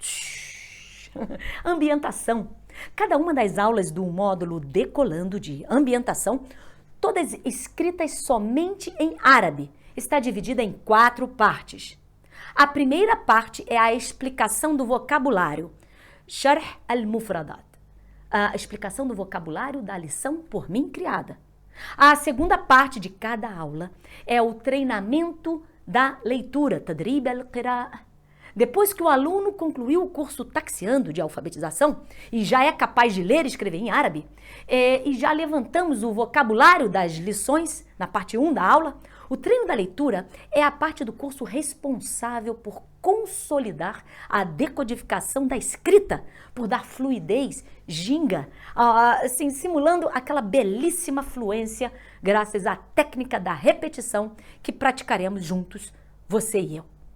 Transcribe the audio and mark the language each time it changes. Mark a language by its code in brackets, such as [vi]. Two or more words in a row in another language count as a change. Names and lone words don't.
[pt] Ambientação. Cada uma das aulas do módulo Decolando de Ambientação, todas escritas somente em árabe, está dividida em 4 partes. A primeira parte é a explicação do vocabulário, [ar] شرح المفردات, [pt] a explicação do vocabulário da lição por mim criada. A segunda parte de cada aula é o treinamento da leitura, [ar] تدريب القراءة. [pt] Depois que o aluno concluiu o curso Taxiando de alfabetização e já é capaz de ler e escrever em árabe, e já levantamos o vocabulário das lições na parte 1 da aula, o treino da leitura é a parte do curso responsável por consolidar a decodificação da escrita, por dar fluidez, ginga, assim, simulando aquela belíssima fluência graças à técnica da repetição que praticaremos juntos, você e eu.